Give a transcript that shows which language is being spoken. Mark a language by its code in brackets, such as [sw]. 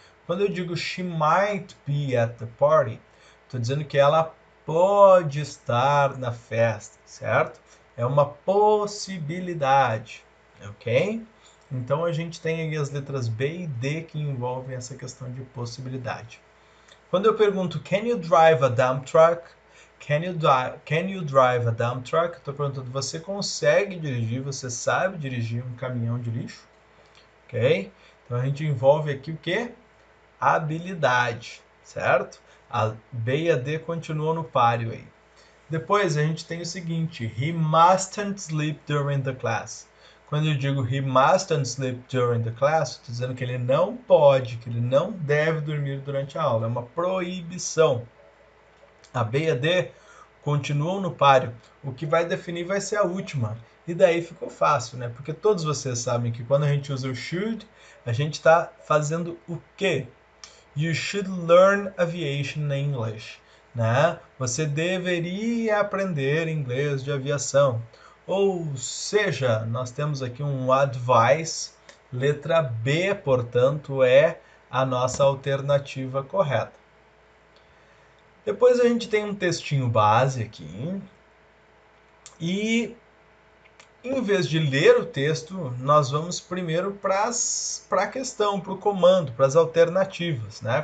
[pt] Quando eu digo [en] she might be at the party, [pt] estou dizendo que ela pode estar na festa, certo? É uma possibilidade, ok? Então a gente tem aí as letras B e D que envolvem essa questão de possibilidade. Quando eu pergunto [en] can you drive a dump truck? Can you drive a dump truck? [pt] Estou perguntando, você consegue dirigir, você sabe dirigir um caminhão de lixo? Ok? Então a gente envolve aqui o que? Habilidade, certo? A B e a D continuam no páreo aí. Depois a gente tem o seguinte: [en] he mustn't sleep during the class. [pt] Quando eu digo [en] he mustn't sleep during the class, [pt] estou dizendo que ele não pode, que ele não deve dormir durante a aula. É uma proibição. A B e a D continuam no páreo. O que vai definir vai ser a última. E daí ficou fácil, né? Porque todos vocês sabem que quando a gente usa o should, a gente está fazendo o quê? [en] You should learn aviation English. [pt] Né? Você deveria aprender inglês de aviação. Ou seja, nós temos aqui um advice. Letra B, portanto, é a nossa alternativa correta. Depois a gente tem um textinho base aqui. E em vez de ler o texto, nós vamos primeiro para a questão, para o comando, para as alternativas, né?